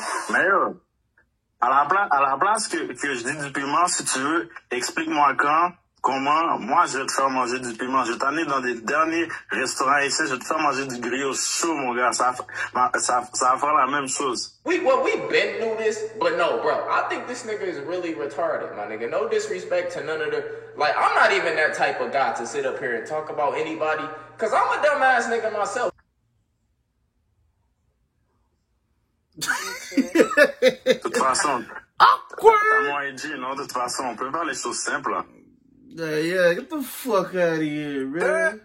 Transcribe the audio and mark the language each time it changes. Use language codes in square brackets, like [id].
[fr] Mais yo, à la place que je dis du piment, si tu veux, explique-moi comment, moi je vais te faire manger du piment. Je vais t'amener dans des derniers restaurants ici, je vais te faire manger du griot chaud, mon gars. Ça va faire la même chose. [en] We been through this, but no, bro. I think this nigga is really retarded, my nigga. No disrespect to none of the... Like, I'm not even that type of guy to sit up here and talk about anybody, because I'm a dumbass nigga myself. [fr] De toute façon, t'as moins dit, non? De toute façon, on peut faire les choses simples. Là. [en] Yeah, get the fuck out of here, man.